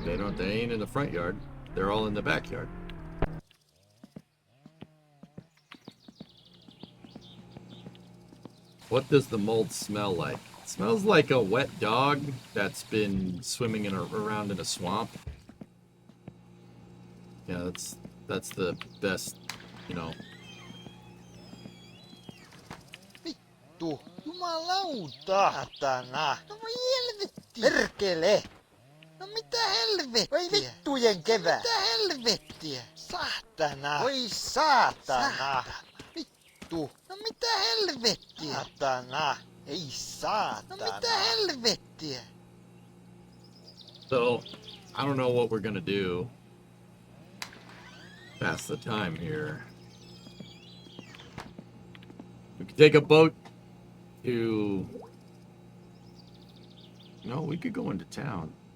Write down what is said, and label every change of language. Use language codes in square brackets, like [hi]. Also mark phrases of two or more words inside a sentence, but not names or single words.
[en] They ain't in the front yard. They're all in the backyard. What does the mold smell like? It smells like a wet dog that's been swimming around in a swamp. Yeah, that's the best, you know. [fi] Vittu, jumalauta, satana. No voi helvetti. Perkele. No mitä helvettiä? Voi vittujen kevää. Mitä helvettiä? Saatana. Voi saatana. Vittu. No mitä helvettiä? Saatana. Ei saatana. No mitä helvettiä? [en] So, I don't know what we're gonna do. Pass the time here. We could take a boat to... No, we could go into town.